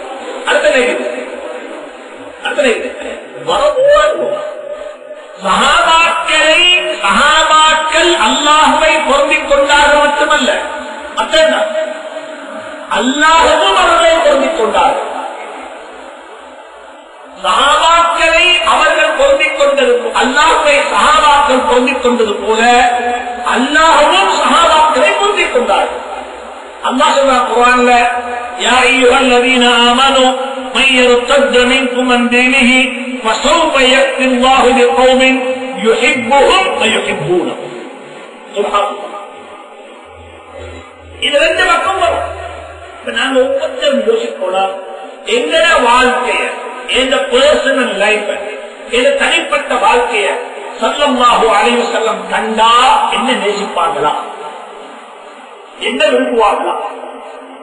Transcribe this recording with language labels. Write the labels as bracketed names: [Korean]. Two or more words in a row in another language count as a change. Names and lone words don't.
[Tamil] சஹாபாக்கள் அல்லாஹுவை பொருந்திக் கொண்டார்கள் மட்டுமல்ல, அல்லாஹுவும் அவர்களை பொருந்திக் கொண்டார்கள். சஹாபாக்களை அவர்கள் பொருந்திக் கொண்டிருக்கும், அல்லாஹுவை சஹாபாக்கள் பொருந்திக் கொண்டது போல அல்லாஹுவும் சஹாபாக்களை பொருந்திக் கொண்டார்கள். அல்லாஹ் சொல்றான் குர்ஆன்ல, [Arabic] يا أيها الذين آمنوا من يرتد منكم عن دينه فسوف يأتي الله بقوم يحبهم ويحبونه. سبحان الله. [Tamil] இது ரெண்டு பக்கம் வரும். நாங்க ஒவ்வொருத்தரும் யோசிக்கணும், எங்கட வாழ்க்கைய, எந்த [English] personal life, [Tamil] எந்த தனிப்பட்ட வாழ்க்கைய [Arabic] صلى الله عليه وسلم [Tamil] கண்டா என்ன நேசிப்பாங்களா, என்ன விரும்புவாங்களா?